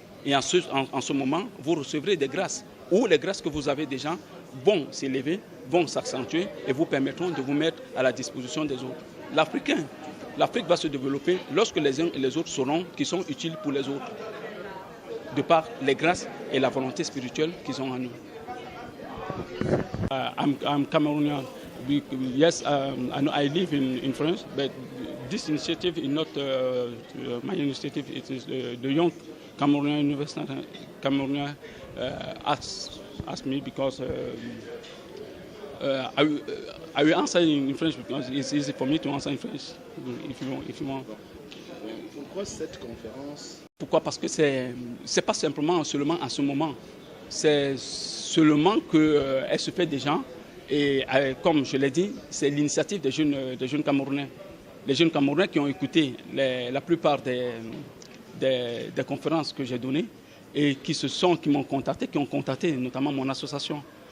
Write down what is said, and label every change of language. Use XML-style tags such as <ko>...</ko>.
<fr>Et en ce moment, vous recevrez des grâces, ou les grâces que vous avez déjà vont s'élever, vont s'accentuer et vous permettront de vous mettre à la disposition des autres. L'Afrique va se développer lorsque les uns et les autres sauront qu'ils sont utiles pour les autres, de par les grâces et la volonté spirituelle qu'ils ont en nous.</fr> <en>I'm Cameroonian. Yes, I live in France, but this initiative is not my initiative. It is the young Cameroonian University Cameroonian asked me because I will answer in French because it's easy for me to answer in French if you want.</en> <fr>Pourquoi cette conférence? Pourquoi? Parce que c'est pas seulement en ce moment. C'est seulement qu'elle se fait déjà. Et comme je l'ai dit, c'est l'initiative des jeunes Camerounais. Les jeunes Camerounais qui ont écouté la plupart des conférences que j'ai données et qui m'ont contacté, qui ont contacté notamment mon association.</fr>